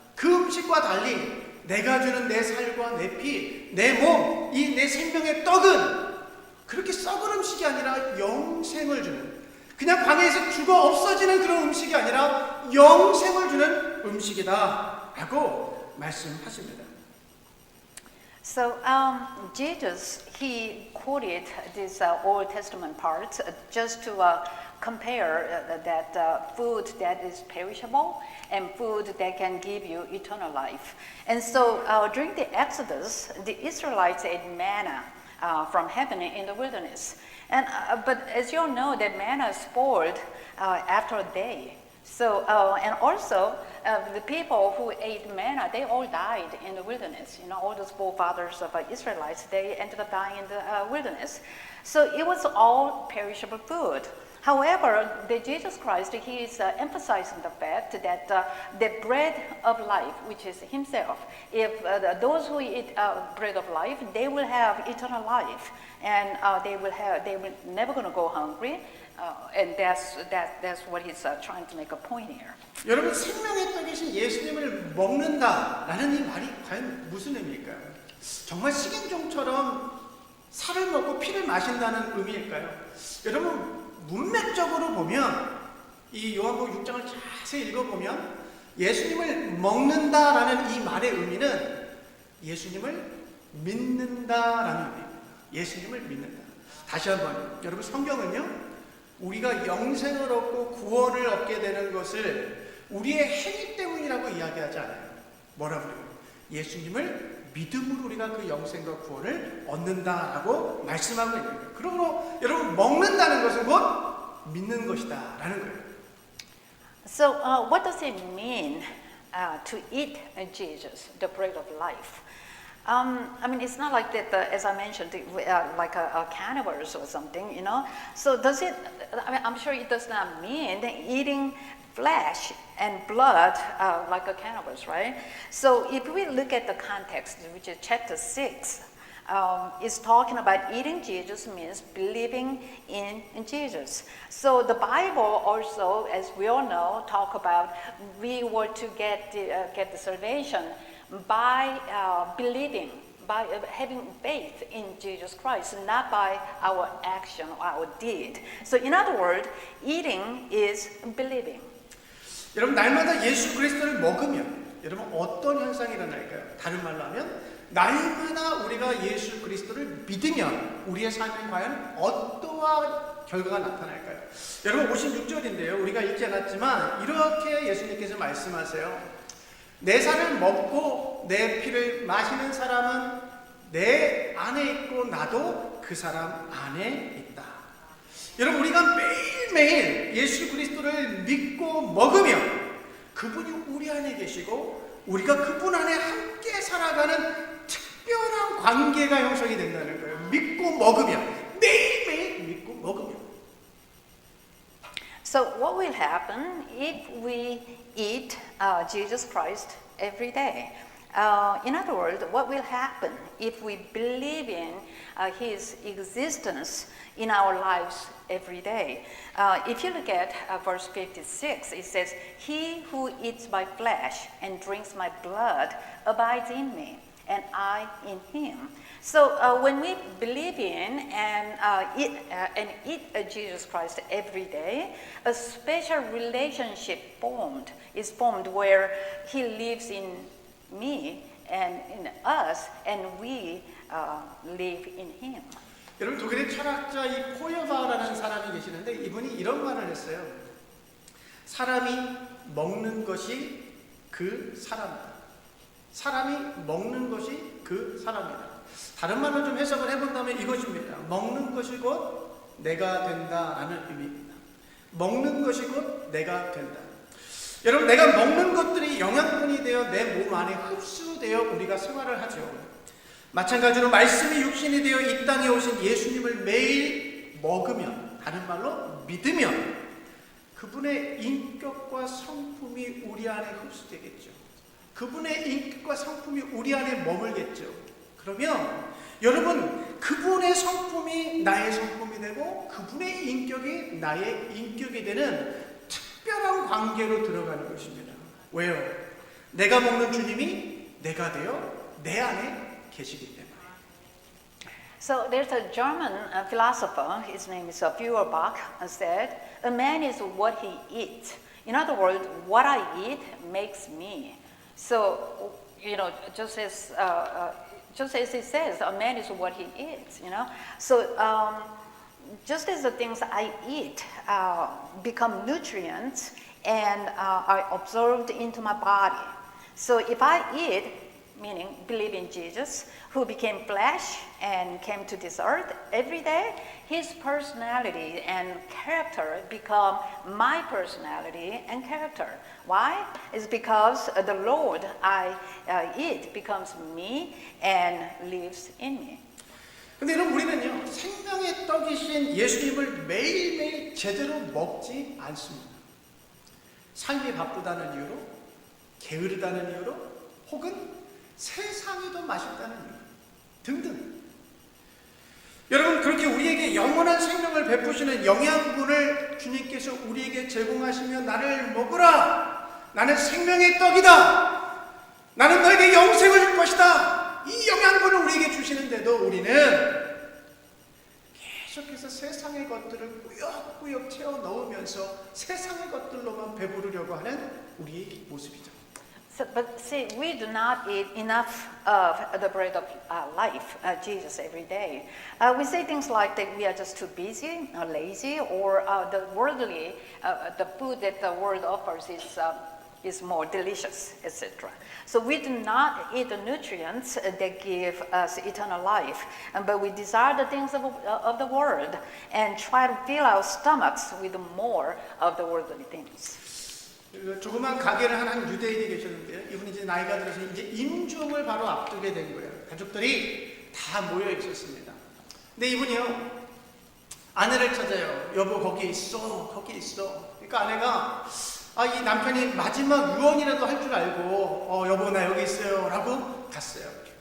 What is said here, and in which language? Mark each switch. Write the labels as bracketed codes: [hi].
[ko] 그 음식과 달리 내가 주는 내 살과 내 피, 내 몸, 이 내 생명의 떡은 그렇게 썩은 음식이 아니라 영생을 주는, 그냥 광야에서 죽어 없어지는 그런 음식이 아니라 영생을 주는 음식이다 라고 말씀하십니다. [en] So Jesus, he quoted this Old Testament part just to compare that food that is perishable and food that can give you eternal life. And so during the Exodus, the Israelites ate manna from heaven in the wilderness. And but as you all know, that manna spoiled after a day. So and also the people who ate manna, they all died in the wilderness. You know, all those forefathers of Israelites, they ended up dying in the wilderness. So it was all perishable food. However, the Jesus Christ, he is emphasizing the fact that the bread of life, which is himself, if those who eat bread of life, they will have eternal life, and they will never going to go hungry, and that's what he's trying to make a point here. [ko] 여러분, 생명의 떡이신 예수님을 먹는다라는 이 말이 과연 무슨 의미일까요? 정말 식인종처럼 살을 먹고 피를 마신다는 의미일까요? 여러분, 문맥적으로 보면 이 요한복음 6장을 자세히 읽어보면 예수님을 먹는다라는 이 말의 의미는 예수님을 믿는다라는 의미입니다. 예수님을 믿는다. 다시 한번, 여러분, 성경은요, 우리가 영생을 얻고 구원을 얻게 되는 것을 우리의 행위 때문이라고 이야기하지 않아요. 뭐라고 그래요? 예수님을 믿음으로 우리가 그 영생과 구원을 얻는다라고 말씀하고 있는 거예요. 그러므로 여러분, 먹는다는 것은 곧 믿는 것이다 라는 거예요. [en] So what does it mean to eat Jesus, the bread of life? I mean, it's not like that, as I mentioned, like a cannibals or something, you know. So does it, I mean, I'm sure it does not mean eating flesh and blood like a cannibals, right? So if we look at the context, which is chapter 6, is talking about eating Jesus means believing in Jesus. So the Bible also, as we all know, talk about we were to get the salvation by believing, by having faith in Jesus Christ, not by our action or our deed. So in other words, eating is believing. [ko] 여러분, 날마다 예수 그리스도를 먹으면 여러분 어떤 현상이 일어날까요? 다른 말로 하면 날마다 우리가 예수 그리스도를 믿으면 우리의 삶에 과연 어떠한 결과가 나타날까요? 여러분, 56절인데요. 우리가 읽지 않았지만 이렇게 예수님께서 말씀하세요. 내 살을 먹고 내 피를 마시는 사람은 내 안에 있고 나도 그 사람 안에 있다. 여러분, 우리가 매일매일 예수 그리스도를 믿고 먹으면 그분이 우리 안에 계시고 우리가 그분 안에 함께 살아가는 특별한 관계가 형성이 된다는 거예요. 믿고 먹으면, 매일매일 믿고 먹으면. [en] So what will happen if we eat Jesus Christ every day? In other words, what will happen if we believe in his existence in our lives every day? If you look at verse 56, it says, "He who eats my flesh and drinks my blood abides in me, and I in him." So when we believe in and eat Jesus Christ every day, a special relationship is formed where he lives in me and in us, and we live in him. [ko] 여러분, 독일의 철학자 이 포여바라는 사람이 계시는데 이분이 이런 말을 했어요. 사람이 먹는 것이 그 사람이다. 사람이 먹는 것이 그 사람이다. 다른 말로 좀 해석을 해본다면 이것입니다. 먹는 것이 곧 내가 된다라는 의미입니다. 먹는 것이 곧 내가 된다. 여러분, 내가 먹는 것들이 영양분이 되어 내 몸 안에 흡수되어 우리가 생활을 하죠. 마찬가지로 말씀이 육신이 되어 이 땅에 오신 예수님을 매일 먹으면, 다른 말로 믿으면 그분의 인격과 성품이 우리 안에 흡수되겠죠. 그분의 인격과 성품이 우리 안에 머물겠죠. 그러면 여러분, 그분의 성품이 나의 성품이 되고 그분의 인격이 나의 인격이 되는 특별한 관계로 들어가는 것입니다. 왜요? 내가 먹는 주님이 내가 되어 내 안에 계시기 때문에. [en] So there's a German philosopher, his name is Feuerbach, said, a man is what he eats. In other words, what I eat makes me. So, you know, just as it says, a man is what he eats, you know. So just as the things I eat become nutrients and are absorbed into my body. So if I eat, meaning believe in Jesus, who became flesh and came to this earth every day, his personality and character become my personality and character. Why? It's because the Lord I eat becomes me and lives in me. [ko] 근데 여러분, 우리는요, 생명의 떡이신 예수님을 매일매일 제대로 먹지 않습니다. 삶이 바쁘다는 이유로, 게으르다는 이유로, 혹은 세상이 더 맛있다는 이유 등등. 여러분, 그렇게 우리에게 영원한 생명을 베푸시는 영양분을 주님께서 우리에게 제공하시며 나를 먹으라, 나는 생명의 떡이다, 나는 너에게 영생을 줄 것이다, 이 영양분을 우리에게 주시는데도 우리는 계속해서 세상의 것들을 꾸역꾸역 채워 넣으면서 세상의 것들로만 배부르려고 하는 우리의 모습이죠. [en] So, but see, we do not eat enough of the bread of life, Jesus, every day. We say things like that we are just too busy, or lazy, or the worldly, the food that the world offers is more delicious, etc. So we do not eat the nutrients that give us eternal life, but we desire the things of the world and try to fill our stomachs with more of the worldly things. [ko] 조그만 가게를 한 유대인이 계셨는데요. 이분이 이제 나이가 들어서 이제 임종을 바로 앞두게 된 거예요. 가족들이 다 모여 있었습니다. 근데 이분이요, 아내를 찾아요. 여보, 거기 있어, 거기 있어. 그러니까 아내가 이 남편이 마지막 유언이라도 할 줄 알고 여보, 나 여기 있어요 라고 갔어요.